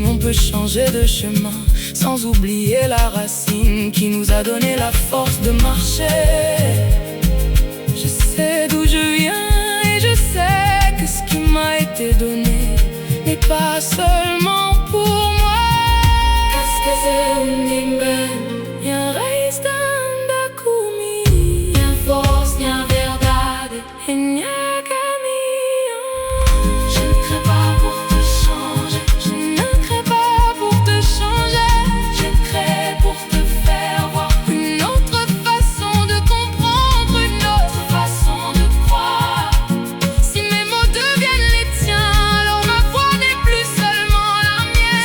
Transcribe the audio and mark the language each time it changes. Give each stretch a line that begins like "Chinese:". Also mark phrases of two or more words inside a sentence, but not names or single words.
French: On peut changer de chemin sans oublier la racine qui nous a donné la force de marcher. Je sais d'où je viens et je sais que ce qui m'a été donné n'est pas seulement pour moi.
Portuguese: Minha raiz da comi, minha voz, minha verdade, minha caminho.
French: Je ne crée pas pour te changer, je ne crée pas pour te changer. Je crée pour te faire voir une autre façon de comprendre, une autre façon de croire. Si mes mots deviennent les tiens, alors ma voix n'est plus seulement la mienne.